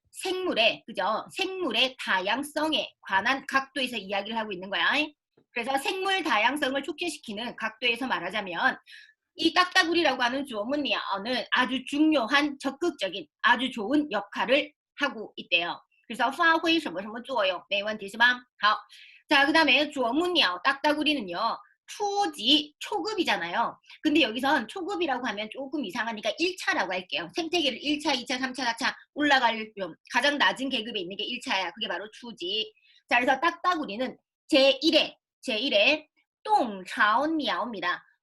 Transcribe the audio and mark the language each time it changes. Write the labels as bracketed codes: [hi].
[ko] 생물의, 그죠? 생물의 다양성에 관한 각도에서 이야기를 하고 있는 거야. 그래서 생물 다양성을 촉진시키는 각도에서 말하자면 이 딱따구리라고 하는 주어문이어는 아주 중요한 적극적인 아주 좋은 역할을 하고 있대요. 그래서 [zh] 发挥什么什么作用没问题是吧? 好. [ko] 자, 그 다음에 주어문이어 딱따구리는요. 초지, 초급이잖아요. 근데 여기선 초급이라고 하면 조금 이상하니까 1차라고 할게요. 생태계를 1차, 2차, 3차, 4차 올라갈 가장 낮은 계급에 있는 게 1차야. 그게 바로 초지. 자, 그래서 딱따구리는 제1회 똥차오니아오입니다.